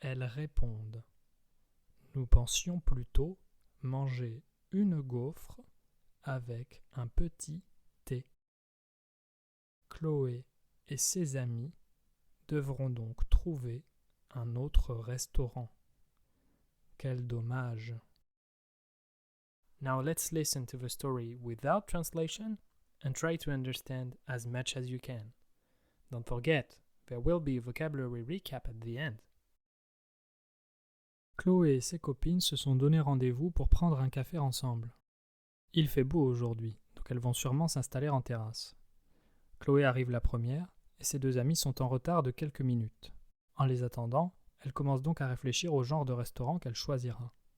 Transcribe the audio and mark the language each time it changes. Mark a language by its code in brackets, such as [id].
[fr] Elles répondent « Nous pensions plutôt manger une gaufre avec un petit thé. » Chloé et ses amis devront donc trouver un autre restaurant. Quel dommage! [en] Now let's listen to the story without translation and try to understand as much as you can. Don't forget, there will be a vocabulary recap at the end. [fr] Chloé et ses copines se sont donné rendez-vous pour prendre un café ensemble. Il fait beau aujourd'hui, donc elles vont sûrement s'installer en terrasse. Chloé arrive la première et ses deux amies sont en retard de quelques minutes. En les attendant, elle commence donc à réfléchir au genre de restaurant qu'elle choisira.